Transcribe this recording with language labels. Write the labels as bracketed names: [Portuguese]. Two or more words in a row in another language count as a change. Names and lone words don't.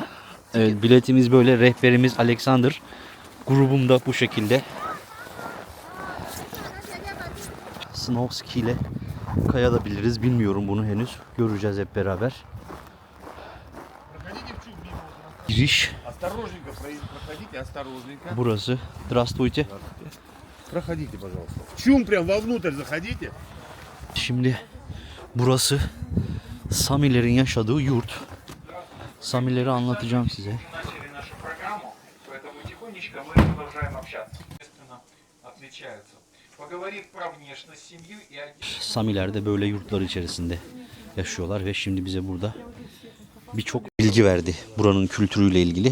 [Turkish] Evet, biletimiz böyle. Rehberimiz Alexander. Grubum da bu şekilde. [English] Snow ski [Turkish] ile kayabiliriz. Bilmiyorum bunu henüz. Göreceğiz hep beraber. Giriş. Burası. [Russian] Здравствуйте. Проходите, пожалуйста. В чум прям вовнутрь заходите. [Turkish] Şimdi burası Samilerin yaşadığı yurt. Samileri anlatacağım size. Samiler de böyle yurtlar içerisinde yaşıyorlar ve şimdi bize burada birçok bilgi verdi buranın kültürüyle ilgili.